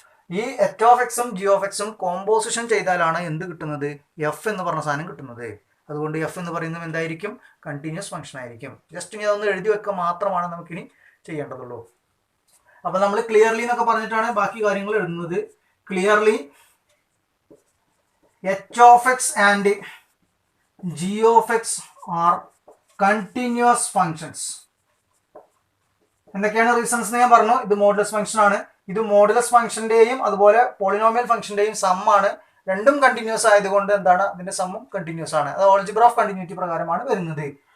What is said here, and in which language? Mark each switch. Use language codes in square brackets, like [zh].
[ml] ഈ h of x ഉം g of x ഉം കോമ്പോസിഷൻ ചെയ്താലാണ് എന്ത് കിട്ടുന്നത്, എഫ് എന്ന് പറഞ്ഞ സാധനം കിട്ടുന്നത്. അതുകൊണ്ട് എഫ് എന്ന് പറയുന്നത് എന്തായിരിക്കും, കണ്ടിന്യൂസ് ഫംഗ്ഷൻ ആയിരിക്കും. ജസ്റ്റ് ഇനി അതൊന്ന് എഴുതി വെക്കുക മാത്രമാണ് നമുക്കിനി ചെയ്യേണ്ടതുള്ളൂ. അപ്പൊ നമ്മൾ ക്ലിയർലി എന്നൊക്കെ പറഞ്ഞിട്ടാണ് ബാക്കി കാര്യങ്ങൾ എഴുതുന്നത്. [en] Clearly h of x and g of x are continuous functions. [ml] എന്തൊക്കെയാണ് റീസൺസ് എന്ന് ഞാൻ പറഞ്ഞു. ഇത് മോഡുലസ് ഫംഗ്ഷൻ ആണ്. ഇത് മോഡുലസ് ഫംഗ്ഷന്റെയും അതുപോലെ പോളിനോമിയൽ ഫംഗ്ഷന്റെയും സം ആണ്. രണ്ടും കണ്ടിന്യൂസ് ആയതുകൊണ്ട് എന്താണ്, അതിന്റെ സമ്മും കണ്ടിന്യൂസ് ആണ്. അത് ഓൾജിബ്ര ഓഫ് കണ്ടിന്യൂറ്റി പ്രകാരമാണ് വരുന്നത്.